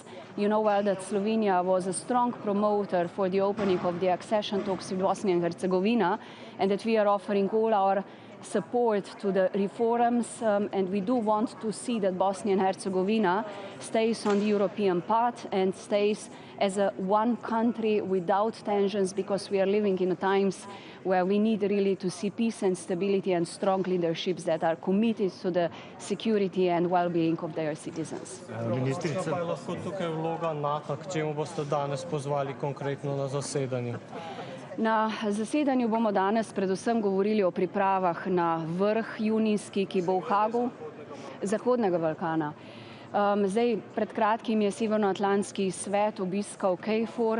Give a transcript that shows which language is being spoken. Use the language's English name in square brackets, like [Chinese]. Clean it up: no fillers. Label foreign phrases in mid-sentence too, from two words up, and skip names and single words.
[English] You know well that Slovenia was a strong promoter for the opening of the accession talks with Bosnia and Herzegovina, and that we are offering all our support to the reforms, and we do want to see that Bosnia and Herzegovina stays on the European path and stays as a one country without tensions, because we are living in times where we need really to see peace and stability and strong leaderships that are committed to the security and well-being of their citizens. [Slovenian] Ministrica, pa je lahko tukaj vloga NATO, k čemu boste danes pozvali konkretno na zasedanju? Na zasedanju bomo danes predvsem govorili o pripravah na vrh junijski, ki bo v Hagu, Zahodnega Balkana. Zdaj, pred kratkim je Severnoatlantski svet obiskal KFOR.